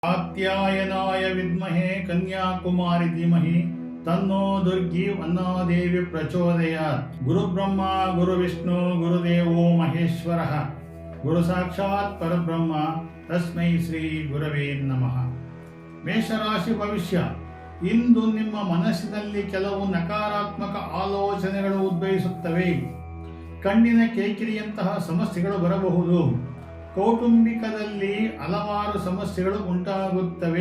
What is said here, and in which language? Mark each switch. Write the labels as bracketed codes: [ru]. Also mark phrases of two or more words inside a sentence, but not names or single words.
[sa] कात्यायनाय विद्महे कन्याकुमारी धीमहि तन्नो दुर्गी वन्नादेवी प्रचोदयात्। गुरुब्रह्मा गुरुविष्णु गुरुदेवो महेश्वरः गुरु साक्षात् परब्रह्म तस्मै ಶ್ರೀ ಗುರವೇ ನಮಃ। [kn] ಮೇಷರಾಶಿ ಭವಿಷ್ಯ. ಇಂದು ನಿಮ್ಮ ಮನಸ್ಸಿನಲ್ಲಿ ಕೆಲವು ನಕಾರಾತ್ಮಕ ಆಲೋಚನೆಗಳು ಉದ್ಭವಿಸುತ್ತವೆ. ಕಣ್ಣಿನ ಕಿರಿಕಿರಿಯಂತಹ ಸಮಸ್ಯೆಗಳು ಬರಬಹುದು. ಕೌಟುಂಬಿಕದಲ್ಲಿ ಹಲವಾರು ಸಮಸ್ಯೆಗಳು ಉಂಟಾಗುತ್ತವೆ.